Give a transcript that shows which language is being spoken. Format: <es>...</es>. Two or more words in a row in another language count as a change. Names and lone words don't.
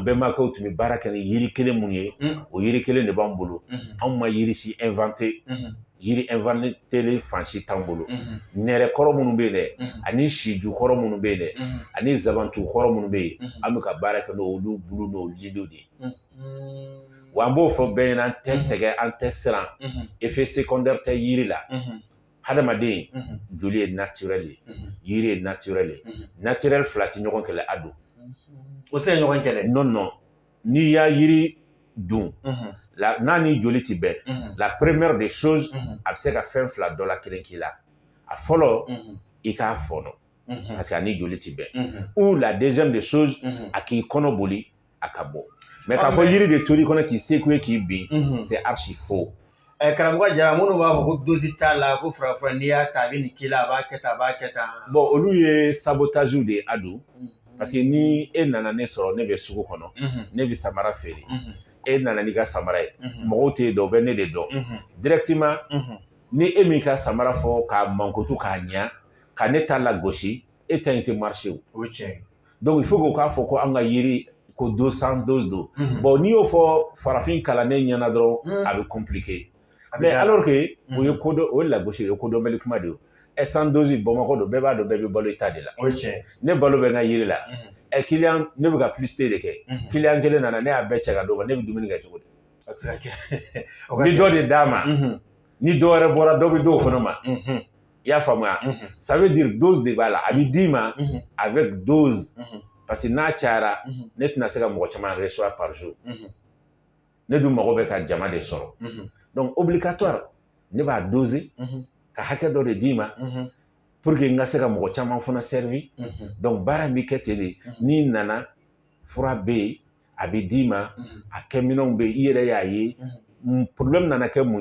<bm>bɛnbakɛw tun bɛ baara kɛ ni yiri kelen mun ye o yiri kelen de b'an bolo anw ma yiri si inventé yiri inventé fan si t'an bolo nɛrɛ kɔrɔ minnu bɛ yen dɛ ani siju kɔrɔ minnu bɛ yen dɛ ani zabantu kɔrɔ minnu bɛ yen an bɛ ka baara kɛ n'olu bulu n'olu liliw de ye wa an b'o fɔ bɛɛ ɲɛna an tɛ sɛgɛn an tɛ siran effet secondaire tɛ yiri la hadamaden joli ye naturel ye yiri ye naturel ye naturel fila tɛ ɲɔgɔn kɛlɛ a don o se ɲɔgɔn kɛlɛ non n'i y'a yiri dun n'a ni joli tɛ bɛn la</bm> <fr>première des choses</fr> <bm>a bɛ se ka fɛn fila dɔ la kelen k'i la a fɔlɔ i k'a fɔnɔ</bm> <fr>parce que</fr> <bm>a ni joli tɛ bɛn ou</bm> <fr>la deuxième des choses</fr> <bm>a k'i kɔnɔ boli a ka bɔ mais k'a fɔ yiri de tori kɔnɔ k'i seko ye k'i bin</bm> <fr>c'est archi faux</fr> <bm>karamɔgɔ jara minnu b'a fɔ ko dosi t'a la ko farafara n'i y'a ta a bɛ nin k'i la a b'a kɛ tan a b'a kɛ tan bon olu ye sabotage de ye a don parce que ni e nana ne sɔrɔ ne bɛ sugu kɔnɔ ne bɛ samara feere e nana n'i ka samara ye mɔgɔw tɛ dɔn u bɛ ne de dɔn directement ni e min ka samara fɔ k'a mankutu k'a ɲa ka ne ta la gosi e ta in tɛ marché o ye tiɲɛ ye.</bm> <fr>donc il faut que</fr> <bm>k'a fɔ ko an ka yiri ko 200 doses don bon n'i y'o fɔ farafin kalannen ɲɛna dɔrɔn a bɛ compliqué</bm> <fr>mais alors que</fr> <bm>o ye ko dɔ o ye lagosi ye o ye ko dɔnbali kuma de ye 100 doses Bamakɔ don bɛɛ b'a dɔn bɛɛ bɛ balo i ta de la o ye tiɲɛ ye. ne balo bɛ n ka yiri la client ne bɛ ka publicité de kɛ client kelen nana ne y'a bɛɛ cɛ ka d'o ma ne bɛ dumuni kɛ cogo di a tɛ se ka kɛ. ni dɔ de d'a ma ni dɔ wɛrɛ bɔra dɔ bɛ d'o fana ma i y'a faamuya</bm> <fr>ça veut dire dose</fr> <bm>de b'a la a bɛ d'i ma</bm> <fr>avec dose parce que</fr> <bm>n'a cayara ne tɛna se ka mɔgɔ caman</bm> <fr>recevoir par jour</fr> <bm>ne dun mago bɛ ka jama de sɔrɔ</bm> <fr>donc obligatoire</fr> <bm>ne b'a doser ka hakɛ dɔ de d'i ma</bm> <fr>pour que</fr> <bm>n ka se ka mɔgɔ caman fana servi donc baara bɛ kɛ ten de n'i nana fura bɛ yen a bɛ d'i ma a kɛminɛnw bɛ yen i yɛrɛ y'a ye problème nana kɛ mun</bm>